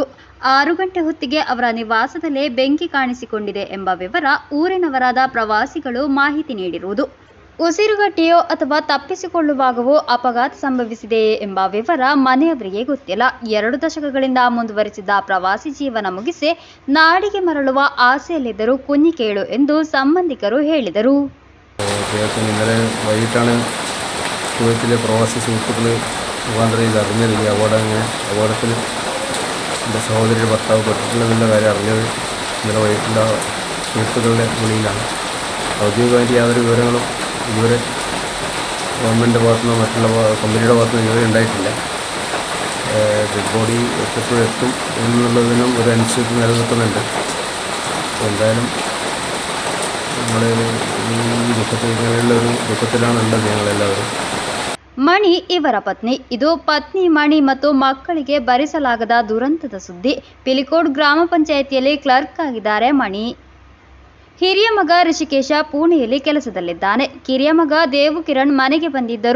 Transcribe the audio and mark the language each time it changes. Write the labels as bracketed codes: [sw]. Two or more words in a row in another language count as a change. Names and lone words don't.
[kn] 6 ಗಂಟೆ ಹೊತ್ತಿಗೆ ಅವರ ನಿವಾಸದಲ್ಲೇ ಬೆಂಕಿ ಕಾಣಿಸಿಕೊಂಡಿದೆ ಎಂಬ ವಿವರ ಊರಿನವರಾದ ಪ್ರವಾಸಿಗಳು ಮಾಹಿತಿ ನೀಡಿರುವುದು. ಉಸಿರುಗಟ್ಟಿಯೋ ಅಥವಾ ತಪ್ಪಿಸಿಕೊಳ್ಳುವಾಗವೋ ಅಪಘಾತ ಸಂಭವಿಸಿದೆಯೇ ಎಂಬ ವಿವರ ಮನೆಯವರಿಗೆ ಗೊತ್ತಿಲ್ಲ. 2 ದಶಕಗಳಿಂದ ಮುಂದುವರಿಸಿದ್ದ ಪ್ರವಾಸಿ ಜೀವನ ಮುಗಿಸಿ ನಾಡಿಗೆ ಮರಳುವ ಆಸೆಯಲ್ಲಿದ್ದರೂ ಕುഞ്ഞി ಕೇಳು ಎಂದು ಸಂಬಂಧಿಕರು ಹೇಳಿದರು. [ml] അദ്ദേഹത്തിന് ഇന്നലെ വൈകിട്ടാണ് കുവൈത്തിലെ പ്രവാസി സുഹൃത്തുക്കൾ മുഖാന്തരം ഇത് അറിഞ്ഞത്. ഈ അപകടത്തിൽ എൻ്റെ സഹോദരിയുടെ ഭർത്താവ് പെട്ടിട്ടുള്ളതിൻ്റെ കാര്യം അറിഞ്ഞത് ഇന്നലെ വൈകിട്ടുള്ള സുഹൃത്തുക്കളുടെ വിളിയിലാണ്. ഔദ്യോഗികമായിട്ട് യാതൊരു വിവരങ്ങളും ഇതുവരെ ഗവൺമെൻറ്റിൻ്റെ ഭാഗത്തുനിന്നോ മറ്റുള്ള കമ്പനിയുടെ ഭാഗത്തുനിന്നോ ഇതുവരെ ഉണ്ടായിട്ടില്ല. [en] dead body [ml] എപ്പോഴും എന്നുള്ളതിനും ഒരു അനിശ്ചിതത്വം നിലനിൽക്കുന്നുണ്ട്. എന്തായാലും നമ്മൾ ഈ ഇങ്ങനെയുള്ളൊരു ദുഃഖത്തിലാണ് ഉള്ളത് ഞങ്ങളെല്ലാവരും. [kn] ಮಣಿ ಇವರ ಪತ್ನಿ. ಇದು ಪತ್ನಿ ಮಣಿ ಮತ್ತು ಮಕ್ಕಳಿಗೆ ಭರಿಸಲಾಗದ ದುರಂತದ ಸುದ್ದಿ. ಪಿಲಿಕೋಡ್ ಗ್ರಾಮ ಪಂಚಾಯಿತಿಯಲ್ಲಿ ಕ್ಲರ್ಕ್ ಆಗಿದ್ದಾರೆ ಮಣಿ. ಹಿರಿಯ ಮಗ ರಿಷಿಕೇಶ ಪುಣೆಯಲ್ಲಿ ಕೆಲಸದಲ್ಲಿದ್ದಾನೆ. ಕಿರಿಯ ಮಗ ದೇವು ಕಿರಣ್ ಮನೆಗೆ ಬಂದಿದ್ದರು.